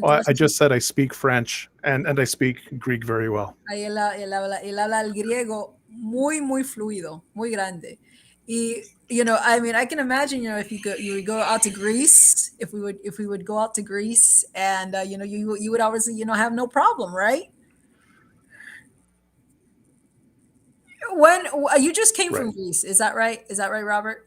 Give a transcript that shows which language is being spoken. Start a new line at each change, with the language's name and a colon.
English: Oh, I just said I speak French and I speak Greek very well.
Spanish: Ahí él habla el griego muy, muy fluido, muy grande.
English: Y, I can imagine, if you would go out to Greece, if we would go out to Greece, and, you would obviously, have no problem, right? When you just came from Greece, is that right? Is that right, Robert?